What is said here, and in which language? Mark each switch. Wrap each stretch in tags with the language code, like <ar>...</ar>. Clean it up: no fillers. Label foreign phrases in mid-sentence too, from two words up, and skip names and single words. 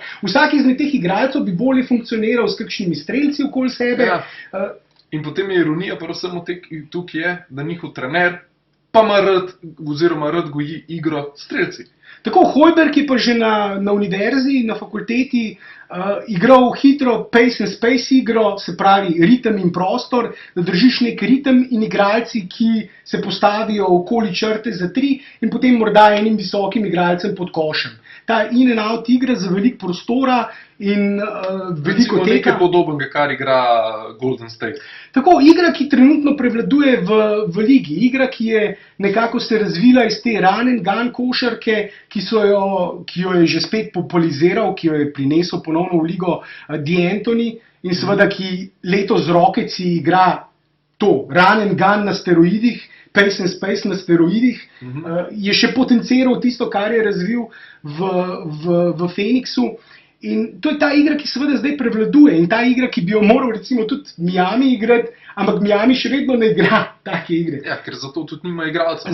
<sl>Vsak izmed teh igralcev bi bolje funkcioniral s kakšnimi strelci okoli sebe. Ja. In potem je ironija predvsem tukaj je, da njihov trener pa ima rad goji igro strelci. Tako, Hojberg je pa že na univerzi, na fakulteti igral hitro</sl> <en>pace and space</en> <sl>igro, se pravi ritem in prostor, da držiš nek ritem in igralci, ki se postavijo okoli črte za 3 in potem morda enim visokim igralcem pod košem. Ta</sl> <en>in and out</en> <sl>igra za veliko prostora in veliko teka. Nekaj podobnega, kar igra Golden State. Tako, igra, ki trenutno prevladuje v ligi, igra, ki je nekako se razvila iz te</sl> <en>run and gun</en> <sl>košarke, ki jo je že spet populariziral, ki jo je prinesel ponovno v ligo D'Antoni in seveda, ki letos z Rocketsi igra to,</sl> <en>run and gun</en> <sl>na steroidih,</sl> <en>pace and space</en> <sl>na steroidih, je še potenciral tisto, kar je razvil v Phoenixu. In to je ta igra, ki seveda zdaj prevladuje in ta igra, ki bi jo moral recimo tudi Miami igrati, ampak Miami še vedno ne igra take igre. Ja, ker zato tudi nima igralcev.</sl>